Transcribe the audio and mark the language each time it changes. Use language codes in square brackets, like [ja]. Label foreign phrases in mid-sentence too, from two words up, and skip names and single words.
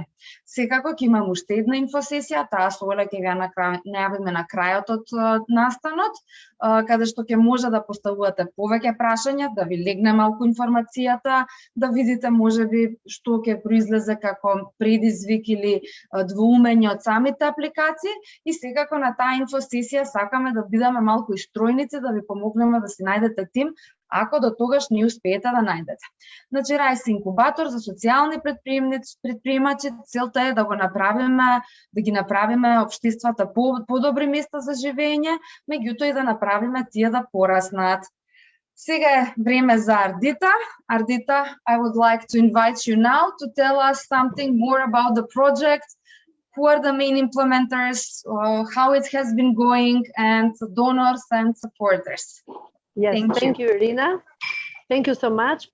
[mk] Секако ќе имам уште една инфосесија, таа со Оле ќе ја најавиме на крајот од настанот, каде што ќе може да поставувате повеќе прашања, да ви легне малку информацијата, да видите можеби што ќе произлезе како предизвик или двоумење од самите апликации и секако на таа инфосесија сакаме да бидеме малку и стројници, да ви помогнеме да си најдете тим ако до тогаш не успеете да најдете. Значи, Rise инкубатор за социјални предприемачи, целта е да го направиме, да ги направиме општествата подобри места за живење, меѓутоа и да направиме тие да пораснат. Сега е време за Ардита. [en] Ardita, I would like to invite you now to tell us something more about the project. Who are the main implementers, how it has been going, and donors and supporters. Yes, thank you, Irina. Thank you so much.